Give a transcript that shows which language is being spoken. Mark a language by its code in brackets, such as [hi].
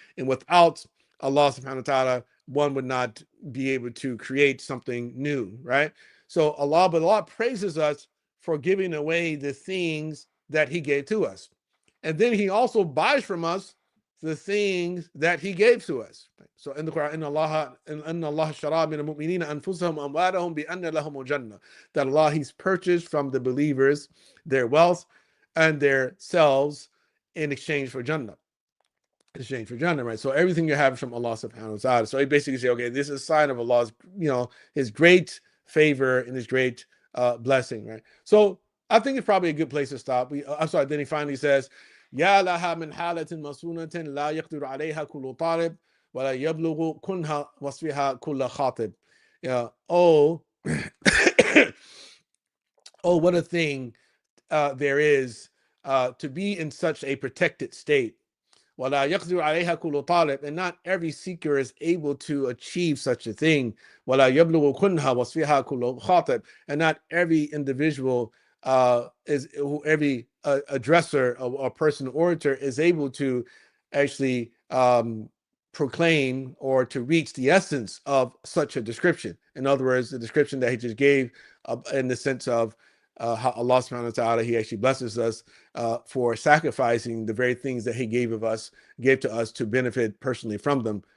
[en] And without Allah subhanahu wa ta'ala, one would not be able to create something new, right? So Allah praises us for giving away the things that He gave to us. And then He also buys from us the things that He gave to us. So in the Quran, [ar] إِنَّ اللَّهَ اشْتَرَىٰ مِنَ الْمُؤْمِنِينَ أَنفُسَهُمْ وَأَمْوَالَهُم بِأَنَّ لَهُمُ الْجَنَّةَ. [en] That Allah, He's purchased from the believers their wealth and their selves in exchange for Jannah. Right? So everything you have is from Allah subhanahu wa ta'ala. So He basically say, okay, this is a sign of Allah's, His great favor and His great blessing, right? So I think it's probably a good place to stop. [ar] Then He finally says, يا لها من حالة مسونة لا يقدر عليها كل طالب ولا يبلغ كنها وصفها كل خاطب. [en] Oh, what a thing there is to be in such a protected state. [ar] ولا يقدر عليها كل طالب, [en] and not every seeker is able to achieve such a thing. [ar] ولا يبلغ كنها وصفها كل خاطب, [en] and not every individual every addresser or person orator is able to actually proclaim or to reach the essence of such a description. In other words, the description that he just gave in the sense of how Allah subhanahu wa ta'ala, he actually blesses us for sacrificing the very things that he gave to us to benefit personally from them.